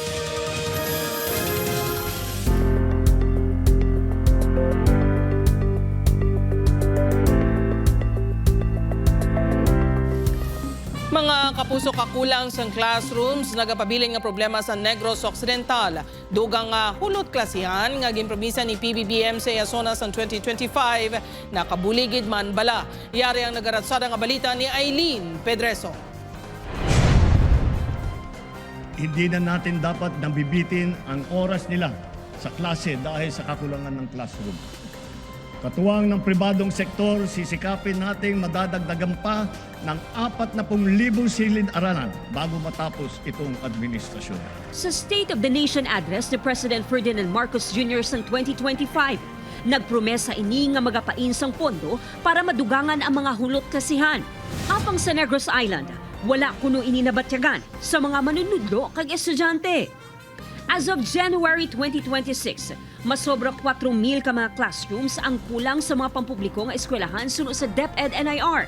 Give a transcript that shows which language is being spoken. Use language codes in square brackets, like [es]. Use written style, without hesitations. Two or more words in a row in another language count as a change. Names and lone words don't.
[hil] Mga kapuso, kakulang sa classrooms nagapabiling nga problema sa Negros Occidental. Dugang hulot klasihan nga ginpromisa ni PBBM sa SONA sa 2025 nakabuligid man bala. Yari ang nagaratsada nga balita ni Aileen Pedreso. [tl] Hindi na natin dapat nabibitin ang oras nila sa klase dahil sa kakulangan ng classroom. Katuwang ng pribadong sektor, sisikapin nating madadagdagan pa ng 40,000 silid-aralan bago matapos itong administrasyon. [hil] Sa State of the Nation address ni President Ferdinand Marcos Jr. sa 2025, nagpromesa ini nga magapain sang pondo para madugangan ang mga hulot klasihan. Apang sa Negros Island, wala kuno ini nabatyagan sa mga manunudlo kag estudyante. [en] As of [hil] January 2026, masobra 4,000 ka mga classrooms ang kulang sa mga pampubliko nga eskwelahan sunod sa DepEd NIR.